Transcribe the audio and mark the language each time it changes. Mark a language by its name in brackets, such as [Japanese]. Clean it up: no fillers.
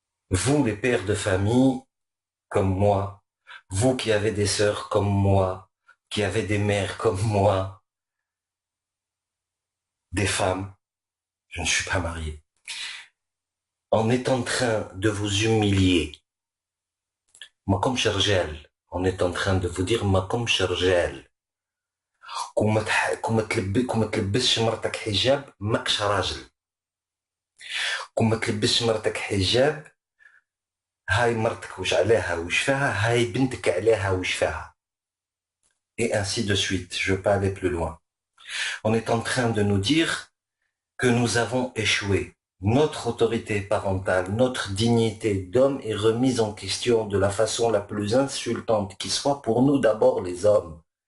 [French] Vous, les pères de famille, comme moi, vous qui avez des sœurs comme moi, qui avez des mères comme moi, des femmes, je ne suis pas marié, on est en train de vous humilier. Moi comme Shergel, on est en train de vous dire moi comme Shergel. [Arabic] كون ما تلبسش مرتك حجاب ماكش راجل. كون ما تلبسش مرتك حجاب هاي مرتك وش عليها وش فيها هاي بنتك عليها وش فيها. [French] Et ainsi de suite, je veux pas aller plus loin. On est en train de nous dire que nous avons échoué. Notre autorité parentale, notre dignité d'homme est remise en question de la façon la plus insultante qui soit pour nous d'abord les hommes.